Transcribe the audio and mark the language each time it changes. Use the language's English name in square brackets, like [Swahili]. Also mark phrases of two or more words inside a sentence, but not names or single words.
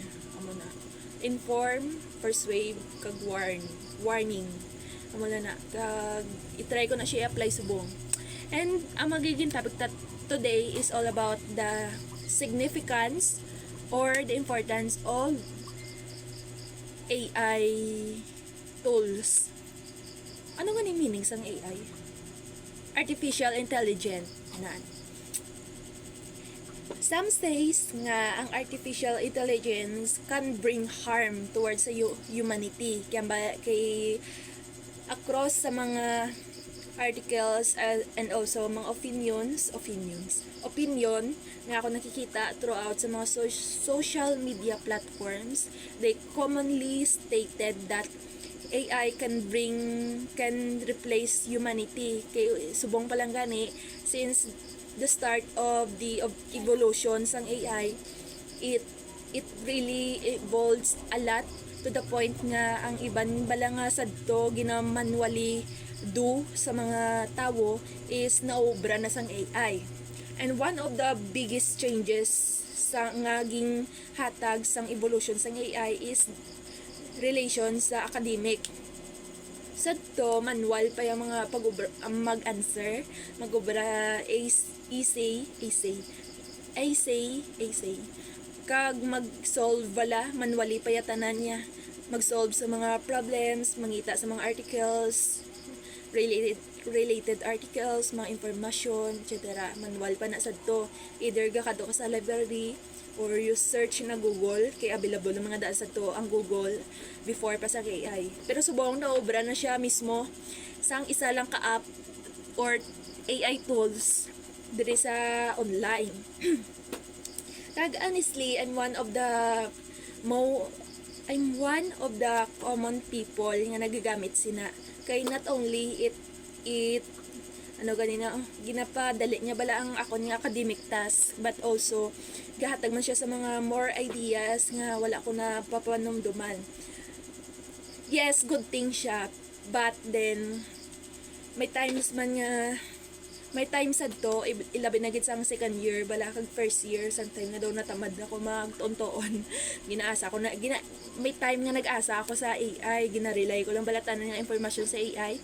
[Hiligaynon] Amo na, inform, persuade, kag warning. Amo na kag i-try ko na siya apply subong. [English] And [Filipino] ang magiging [English] topic today is all about the significance or the importance of AI tools. [Hiligaynon] Ano nga ni meaning sang AI? [English] Artificial Intelligence [Hiligaynon] na. [English] Some says [Hiligaynon] nga ang [English] artificial intelligence can bring harm towards sa humanity. Kay across [Hiligaynon] sa mga [English] articles and also mga opinion [Hiligaynon] nga ako nakikita [English] throughout [Hiligaynon] sa mga [English] social media platforms, they commonly stated that AI can replace humanity. [Hiligaynon] Kay subong pa lang gani, [English] since the start of the evolution sang AI, it really evolves a lot to the point [Hiligaynon] nga ang iban bala nga sadto ginamanually [English] do [Hiligaynon] sa mga tao [English] is [Hiligaynon] naobra na sang AI. [English] And one of the biggest changes [Hiligaynon] sa ngaging hatag sang [English] evolution sang AI is relation sa academic. [Hiligaynon] Sadto manual pa yung mga mag-answer, magobra essay, kag mag-solve bala manually pa yatanan niya, mag-solve sa mga problems, mangita sa mga articles, related articles, mga information, etc. Manual pa na sadto. Either gakado ka sa library [English] or you search [Hiligaynon] na Google, kay available ng mga daan sadto ang Google before pa sa AI. Pero subong na obra na siya mismo sang isa lang ka-app or AI tools diri sa online. [English] Kag honestly, I'm one of the common people [Hiligaynon] nga nagagamit sina. Kay [English] not only it [Hiligaynon] ginapadali niya bala ang ako ng [English] academic task, but also [Hiligaynon] gahatag man siya sa mga [English] more ideas [Hiligaynon] nga wala ko na papanumduman. [English] Yes, good thing [Hiligaynon] siya, [English] but then [Hiligaynon] may times sadto ilabi na gid sa [English] second year [Hiligaynon] bala kag [English] first year, [Hiligaynon] sometimes nga daw natamad ako magtontoon. Ginaasa ko na may time nga nag-asa ako sa AI, ginarely ko lang balatan ng information sa AI.